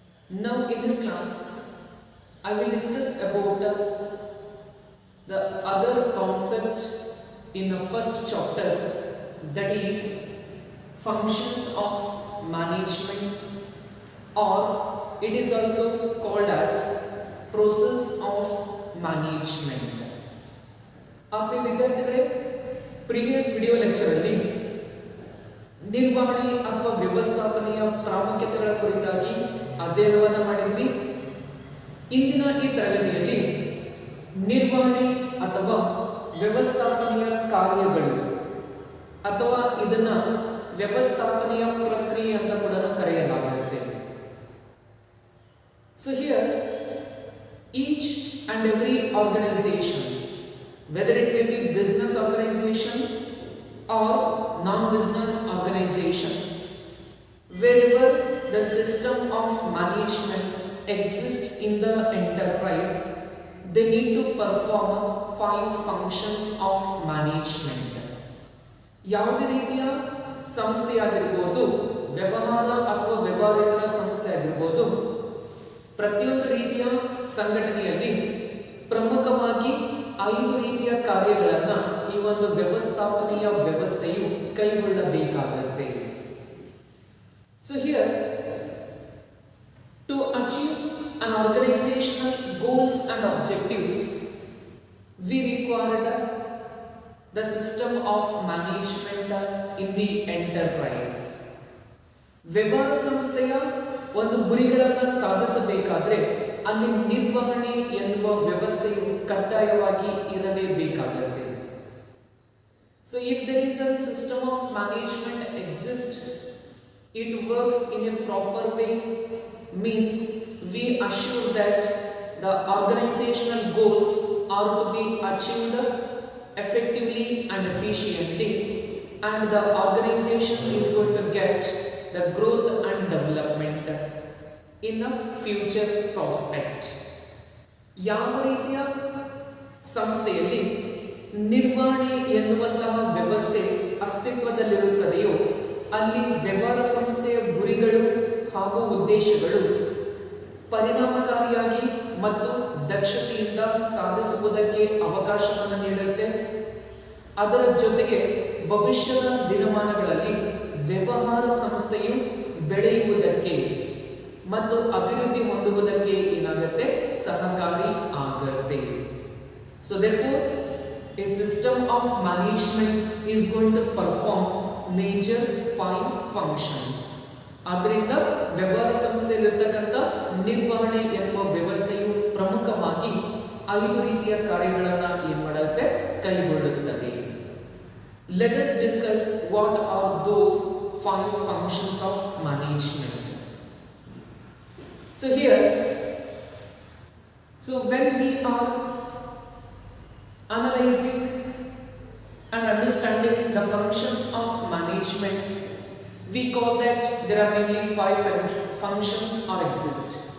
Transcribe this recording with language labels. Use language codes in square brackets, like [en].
[en] Now in this class, I will discuss about the other concept in the first chapter, that is functions of management, or it is also called as process of management. [kn] आपने विद्यार्थिಗಳೇ [en] previous video lecture [kn] ಅಲ್ಲಿ ನಿರ್ವಹಣೆ ಅಥವಾ ವ್ಯವಸ್ಥಾಪನೆಯ ಪ್ರಾಮುಖ್ಯತೆಗಳ ಕುರಿತಾಗಿ ಅಧ್ಯಯನವನ್ನು ಮಾಡಿದ್ವಿ. ಇಂದಿನ ಈ ತರಗತಿಯಲ್ಲಿ ನಿರ್ವಹಣೆ ಅಥವಾ ವ್ಯವಸ್ಥಾಪನೆಯ ಕಾರ್ಯಗಳು ಅಥವಾ ಇದನ್ನ ವ್ಯವಸ್ಥಾಪನೆಯ ಪ್ರಕ್ರಿಯೆ ಅಂತ ಕೂಡ ಕರೆಯಲಾಗುತ್ತೆ. [en] So here each and every organization, whether it may be business organization or non-business organization, wherever the system of management exists in the enterprise, they need to perform 5 functions of management. [kn] ಯಾವುದೇ ರೀತಿಯ ಸಂಸ್ಥೆಯಾಗಿರ್ಬೋದು, ವ್ಯವಹಾರ ಅಥವಾ ವ್ಯವಹಾರೇತರ ಸಂಸ್ಥೆ ಆಗಿರ್ಬೋದು, ಪ್ರತಿಯೊಂದು ರೀತಿಯ ಸಂಘಟನೆಯಲ್ಲಿ ಪ್ರಮುಖವಾಗಿ 5 ರೀತಿಯ ಕಾರ್ಯಗಳನ್ನು ಈ ಒಂದು ವ್ಯವಸ್ಥಾಪನೆಯ ವ್ಯವಸ್ಥೆಯು ಕೈಗೊಳ್ಳಬೇಕಾಗುತ್ತೆ. [en] So here, to achieve an organizational goals and objectives, we required the system of management in the enterprise. [kn] ವ್ಯವಹಾರ ಸಂಸ್ಥೆಯ ಒಂದು ಗುರಿಗಳನ್ನು ಸಾಧಿಸಬೇಕಾದ್ರೆ ಅಲ್ಲಿ ನಿರ್ವಹಣೆ ಎನ್ನುವ ವ್ಯವಸ್ಥೆಯು ಕಡ್ಡಾಯವಾಗಿ ಇರಲೇಬೇಕಾಗುತ್ತೆ. [en] So if there is a system of management exists, it works in a proper way, means we assure that the organizational goals are to be achieved effectively and efficiently, and the organization is going to get the growth and development in a future prospect. [kn] ಯಾವ ರೀತಿಯ ಸಂಸ್ಥೆಯಲ್ಲಿ ನಿರ್ವಹಣೆ ಎನ್ನುವಂತಹ ವ್ಯವಸ್ಥೆ ಅಸ್ತಿತ್ವದಲ್ಲಿರುತ್ತದೆಯೋ ಅಲ್ಲಿ ವ್ಯವಹಾರ ಸಂಸ್ಥೆಯ ಗುರಿಗಳು ಹಾಗೂ ಉದ್ದೇಶಗಳು ಪರಿಣಾಮಕಾರಿಯಾಗಿ ಮತ್ತು ದಕ್ಷತೆಯಿಂದ ಸಾಧಿಸುವುದಕ್ಕೆ ಅವಕಾಶವನ್ನು ನೀಡುತ್ತೆ. ಅದರ ಜೊತೆಗೆ ಭವಿಷ್ಯದ ದಿನಮಾನಗಳಲ್ಲಿ ವ್ಯವಹಾರ ಸಂಸ್ಥೆಯು ಬೆಳೆಯುವುದಕ್ಕೆ ಮತ್ತು ಅಭಿವೃದ್ಧಿ ಹೊಂದುವುದಕ್ಕೆ ಏನಾಗುತ್ತೆ, ಸಹಕಾರಿ ಆಗುತ್ತೆ. [en] So therefore a system of management is going to perform major 5 functions. [kn] ಆದ್ದರಿಂದ ವ್ಯವಹಾರ ಸಂಸ್ಥೆಯಲ್ಲಿರ್ತಕ್ಕಂಥ ನಿರ್ವಹಣೆ ಎನ್ನುವ ವ್ಯವಸ್ಥೆಯು ಪ್ರಮುಖವಾಗಿ 5 ರೀತಿಯ ಕಾರ್ಯಗಳನ್ನು ಏನು ಮಾಡುತ್ತೆ, ಕೈಗೊಳ್ಳುತ್ತದೆ. [en] Let us discuss what are those 5 functions of management. So here, when we are analyzing and understanding the functions of management, we call that there are mainly 5 functions or exist.